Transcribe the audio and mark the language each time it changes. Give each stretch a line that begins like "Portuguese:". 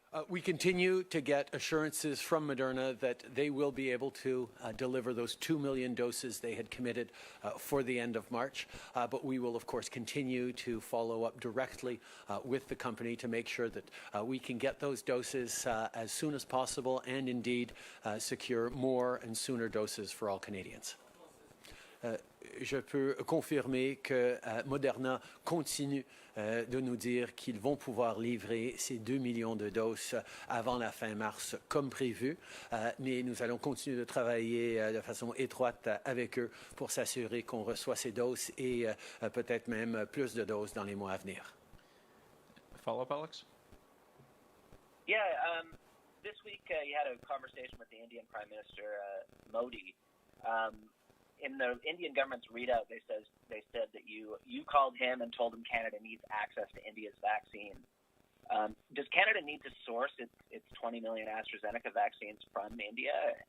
English: We continue to get assurances from Moderna that they will be able to deliver those 2 million doses they had committed for the end of March. But we will, of course, continue to follow up directly with the company to make sure that we can get those doses as soon as possible and indeed secure more and sooner doses for all Canadians.
French: Je peux confirmer que Moderna continue de nous dire qu'ils vont pouvoir livrer ces 2 millions de doses avant la fin mars comme prévu, mais nous allons continuer de travailler de façon étroite avec eux pour s'assurer qu'on reçoit ces doses et peut-être même plus de doses dans les mois à venir.
English: Follow-up, Alex? Yeah, this week you had a conversation with the Indian Prime Minister Modi. In the Indian government's readout, they said that you called him and told him Canada needs access to India's vaccine. Does Canada need to source its 20 million AstraZeneca vaccines from India?